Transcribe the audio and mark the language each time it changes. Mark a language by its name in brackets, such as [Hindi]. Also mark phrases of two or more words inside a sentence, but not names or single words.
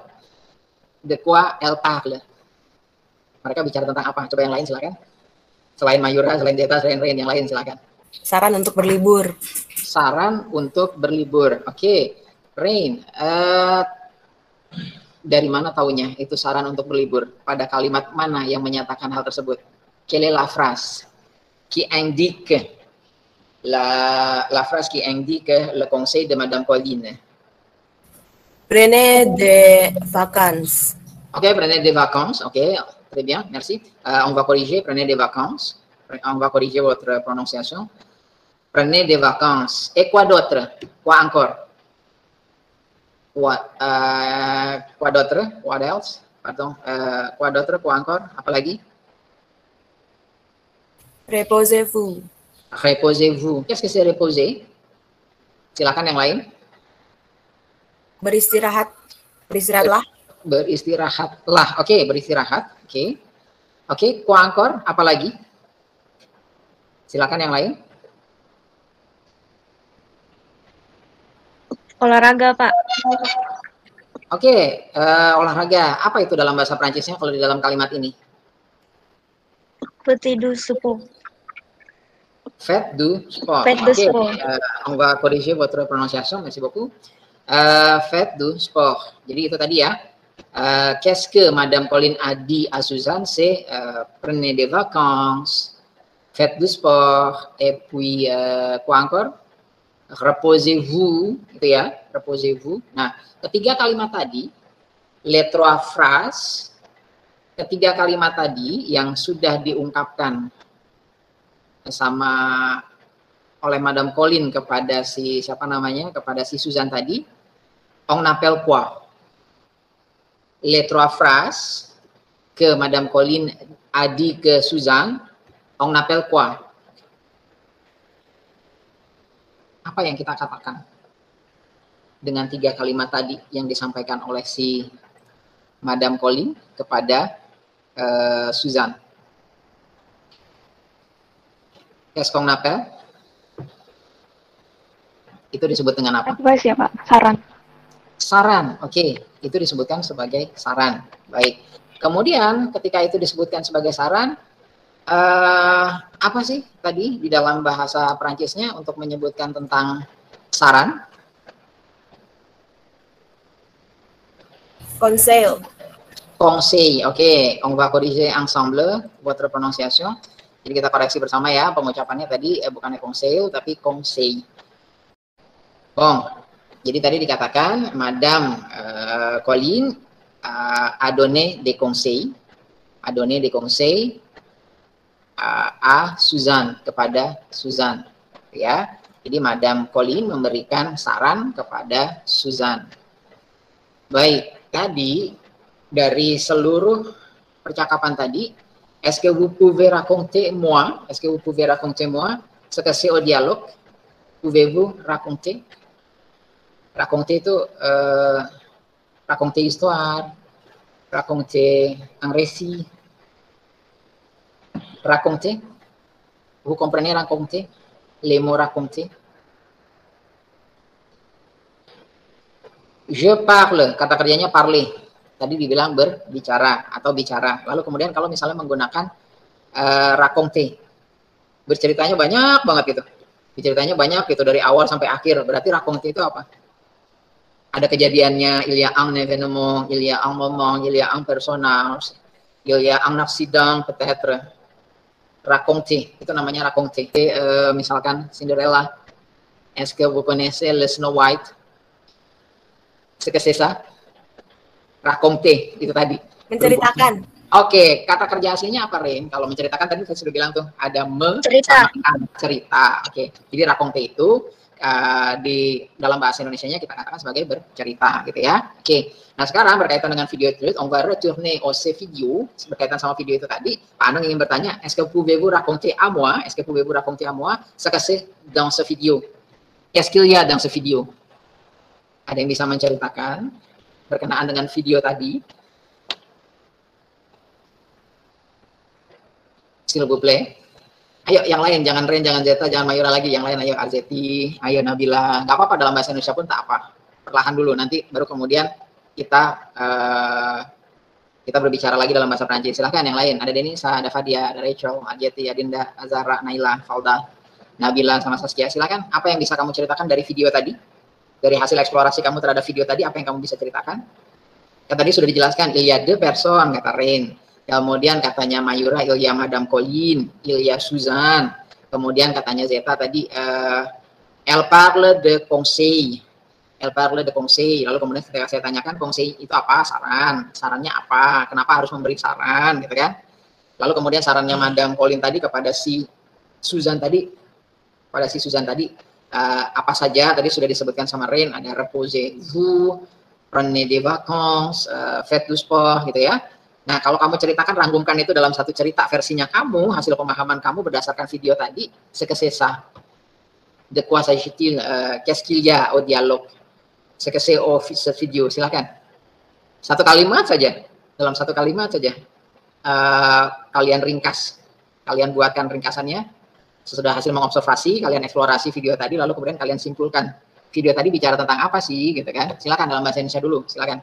[French] De quoi elle parle? [Indonesian] Mereka bicara tentang apa? Coba yang lain silakan. Selain Mayura, selain Zeta, selain Rain, yang lain silakan. Saran untuk berlibur. Saran untuk berlibur. Oke, Rain. Dari mana taunya itu saran untuk berlibur? Pada kalimat mana yang menyatakan hal tersebut? [French] Quelle est la phrase qui indique la phrase qui indique le conseil de Madame Pauline? Prenez des vacances. Ok, prenez des vacances. Ok, très bien, merci. On va corriger, prenez des vacances. On va corriger votre prononciation. Prenez des vacances. Et quoi d'autre? Quoi encore? Quoi d'autre? [English] What else? [French] Pardon. Quoi d'autre? Quoi encore? Apalagi? Reposez-vous. Reposez-vous. Qu'est-ce que c'est reposer? [Indonesian] Silakan yang lain. Beristirahat. Beristirahatlah. Beristirahatlah. Oke, beristirahat. Oke. Oke, [French] quoi encore? [Indonesian] Apalagi? Silakan yang lain. Olahraga, Pak. Oke, olahraga. Apa itu dalam bahasa Prancisnya kalau di dalam kalimat ini? [French] Petit du sport. Faites du sport. Faites du Ok, sport. on va corriger votre prononciation. Merci beaucoup. Faites du sport. [Indonesian] Jadi itu tadi ya. [French] Qu'est-ce que Madame Pauline a dit à Suzanne? C'est prenez des vacances, faites du sport, et puis quoi encore? Reposez-vous, [Indonesian] gitu ya. [French] Reposez-vous. [Indonesian] Nah, ketiga kalimat tadi, [French] les trois phrases, [Indonesian] ketiga kalimat tadi yang sudah diungkapkan sama oleh Madame Pauline kepada si siapa namanya, kepada si Suzanne tadi, [French] on appelle quoi? Les trois phrases que Madame Pauline a dit ke Suzanne, on appelle quoi? [Indonesian] Apa yang kita katakan dengan tiga kalimat tadi yang disampaikan oleh si Madame Pauline kepada Suzanne? [French] Qu'est-ce qu'on appelle? [Indonesian] Itu disebut dengan apa? Advice ya, Pak. Saran. Saran, oke. Itu disebutkan sebagai saran. Baik. Kemudian ketika itu disebutkan sebagai saran, apa sih tadi di dalam bahasa Perancisnya untuk menyebutkan tentang saran? Conseil. Conseil, oke. [French] On va corriger ensemble votre prononciation. [Indonesian] Jadi kita koreksi bersama ya, pengucapannya tadi bukannya conseil, tapi conseil. Bon, jadi tadi dikatakan [French] Madame Pauline a donné des conseils, à Suzanne, [Indonesian] kepada Suzanne, ya. Jadi Madame Pauline memberikan saran kepada Suzanne. Baik, tadi dari seluruh percakapan tadi, [French] est-ce que vous pouvez raconter moi ce que c'est au dialogue? Pouvez-vous raconter? Raconter itu raconter histoire, raconter un récit. Raconter, vous comprenez raconter? Les mots raconter. Je parle, [Indonesian] kata kerjanya parler. Tadi dibilang berbicara atau bicara. Lalu kemudian kalau misalnya menggunakan raconter, berceritanya banyak banget gitu. Ceritanya banyak gitu dari awal sampai akhir. Berarti raconter itu apa? Ada kejadiannya, [French] il y a un événement, il y a un moment, il y a un personnage, il y a un accident peut-être. [Indonesian] Raconter, itu namanya raconter. Misalkan Cinderella, [French] est-ce que vous connaissez le Snow White? C'est que c'est ça? Raconter, [Indonesian] itu tadi. Menceritakan. Oke, kata kerja aslinya apa, Rin? Kalau menceritakan tadi saya sudah bilang tuh, ada cerita. Oke, jadi raconter itu di dalam bahasa Indonesianya kita katakan sebagai bercerita gitu ya. Oke. Nah, sekarang berkaitan dengan video itu, [French] on va retourner au video, [Indonesian] berkaitan sama video itu tadi, Pak Anung ingin bertanya, [French] est-ce que pouvez-vous raconter à moi ce que c'est dans ce video? Qu'est-ce qu'il y a dans ce video? [Indonesian] Ada yang bisa menceritakan berkenaan dengan video tadi? [French] S'il vous plaît. [Indonesian] Ayo yang lain, jangan Ren, jangan Zeta, jangan Mayura lagi, yang lain ayo Arzeti, ayo Nabila. Nggak apa-apa dalam bahasa Indonesia pun tak apa. Perlahan dulu, nanti baru kemudian kita berbicara lagi dalam bahasa Prancis. Silahkan yang lain, ada Denisa, ada Fadia, ada Rachel, Arzeti, Adinda, Azara, Naila, Falda, Nabila, sama Saskia. Silahkan, apa yang bisa kamu ceritakan dari video tadi? Dari hasil eksplorasi kamu terhadap video tadi, apa yang kamu bisa ceritakan? Yang tadi sudah dijelaskan, [French] il y a deux personnes, [Indonesian] kata Ren. Kemudian katanya Mayura, [French] il y a Madame Pauline, il y a Suzanne. [Indonesian] Kemudian katanya Zeta tadi, [French] elle parle de conseil. [Indonesian] Lalu kemudian ketika saya tanyakan, conseil itu apa? Saran. Sarannya apa? Kenapa harus memberi saran? Gitu kan? Lalu kemudian sarannya Madame Pauline tadi kepada si Suzanne tadi, apa saja? Tadi sudah disebutkan sama Ren, ada [French] reposez-vous, prenez des vacances, faites du sport [Indonesian] gitu ya. Nah, kalau kamu ceritakan, ranggumkan itu dalam satu cerita versinya kamu, hasil pemahaman kamu berdasarkan video tadi, [French] ce que c'est ça? De quoi s'agit-il? Qu'est-ce qu'il y a au dialogue? Ce que c'est au ce video? Silakan. [Indonesian] Satu kalimat saja, dalam satu kalimat saja. Kalian ringkas, kalian buatkan ringkasannya. Sesudah hasil mengobservasi, kalian eksplorasi video tadi, lalu kemudian kalian simpulkan. Video tadi bicara tentang apa sih, gitu kan? Silakan dalam bahasa Indonesia dulu, silakan.